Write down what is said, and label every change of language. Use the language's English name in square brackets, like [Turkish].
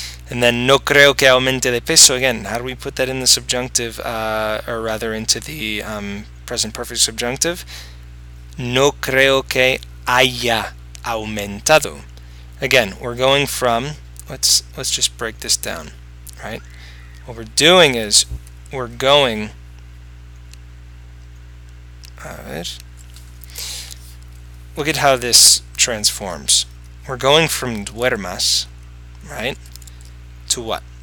[English] And then [Spanish] no creo que aumente de peso. [English] Again, how do we put that in the subjunctive, or rather into the present perfect subjunctive? [Spanish] No creo que haya aumentado. [English] Again, we're going from, let's just break this down, right? What we're doing is we're going, look at how this transforms. We're going from duermas, right, to what?